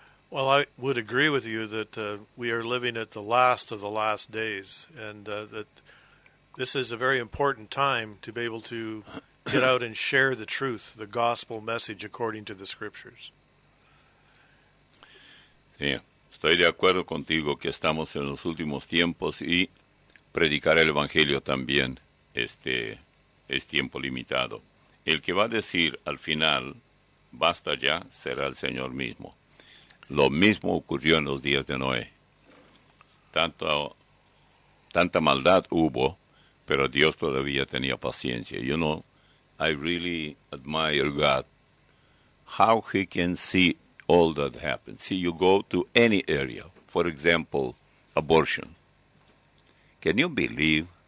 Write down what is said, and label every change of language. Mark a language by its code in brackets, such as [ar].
[en] Well, I would agree with you that we are living at the last of the last days, and that this is a very important time to be able to get out and share the truth, the gospel message according to the scriptures. [es] Sí, estoy de acuerdo contigo que estamos en los últimos tiempos y predicar el evangelio también es tiempo limitado. El que va a decir al final, basta ya, será el Señor mismo. Lo mismo ocurrió en los días de Noé. Tanta maldad hubo, pero Dios todavía tenía paciencia. [en] You know, I really admire God, how he can see all that happens. See, you go to any area, for example, abortion. Can you believe?